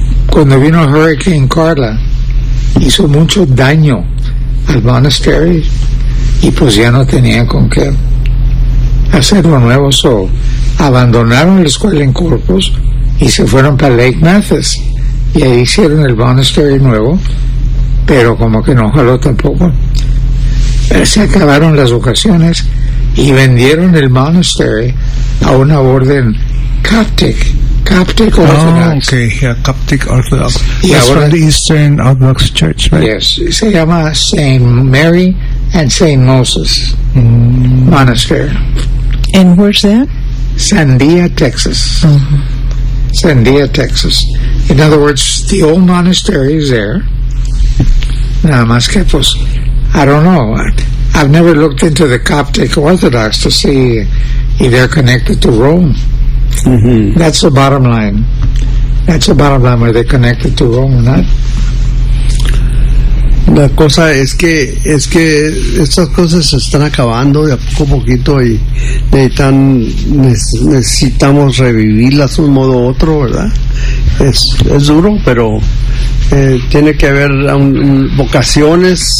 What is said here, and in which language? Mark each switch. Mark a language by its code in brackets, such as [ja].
[es] Cuando vino Hurricane Carla, hizo mucho daño al monastery, y pues ya no tenían con qué hacerlo nuevo, so abandonaron la escuela en Corpus y se fueron para Lake Mathis. Y ahí hicieron el monastery nuevo, pero como que no jaló tampoco. Se acabaron las vocaciones y vendieron el monastery a una orden Coptic Orthodox. [en] Oh, okay, yeah, Coptic Orthodox. [es] Y [en] that's [es] ahora, [en] from the Eastern Orthodox Church, right? Yes, [es] se llama St. Mary and St. Moses Monastery. [en] And where's that? Sandia, Texas. Mm-hmm. Sandia, Texas. In other words, the old monastery is there. [es] Nada más que, pues, [en] I don't know. I've never looked into the Coptic Orthodox to see if they're connected to Rome. Mm-hmm. That's the bottom line. That's the bottom line, whether they're connected to Rome or not. [es] La cosa es que estas cosas se están acabando de a poco a poquito y necesitamos revivirlas de un modo u otro, ¿verdad? Es duro, pero tiene que haber vocaciones,